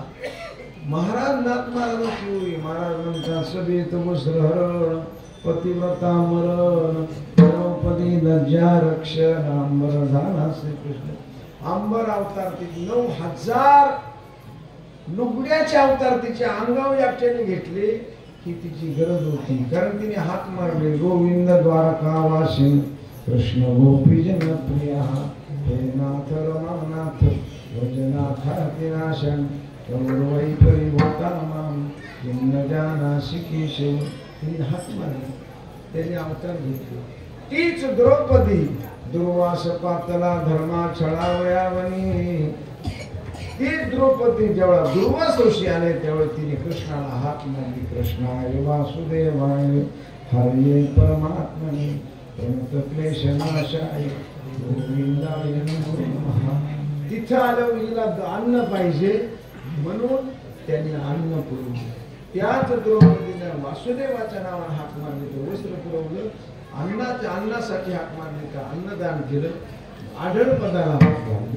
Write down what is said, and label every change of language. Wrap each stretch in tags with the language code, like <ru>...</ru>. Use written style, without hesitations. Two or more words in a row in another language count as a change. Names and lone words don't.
<mr>महाराज नाथ महाराज म्हणतात सबित वस्त्र हरण पतिव्रता मरण द्रौपदी लज्जा रक्षण अंबर झाला श्रीकृष्ण. अंबर अवतार तिथे 9,000 लुगड्याचे अवतार तिच्या अंगावर एकट्याने घेतले ही तिची गरज होती. कारण तिने हात मारले.</mr> <sa>गोविंद द्वारकावासी कृष्ण गोपीजन प्रिया हे नाथ रमानाथ वजनाथातिनाशन वै परिभूता माम न जानासी केशव.</sa> <mr>तिने हात मारले, त्याने अवतार घेतले. तीच द्रौपदी दुर्वास पातला धर्मा छळावयावनी. ती द्रौपदी जेव्हा दुर्वास ऋषी आले तेव्हा तिने कृष्णाला हात मारली.</mr> <sa>कृष्णाय वासुदेवाय हरये परमात्मने प्रणत क्लेशनाशाय गोविंदाय नमो नमः.</sa> <mr>तिथं आलं हिला अन्न पाहिजे म्हणून त्यांनी अन्न पुरवलं. त्याच द्रौपदीनं वासुदेवाच्या नावाने हाक मारली, तर वस्त्र पुरवलं. अन्नासाठी हाक मारली, का अन्नदान केलं. आढळ पदाला हाक मारले.</mr>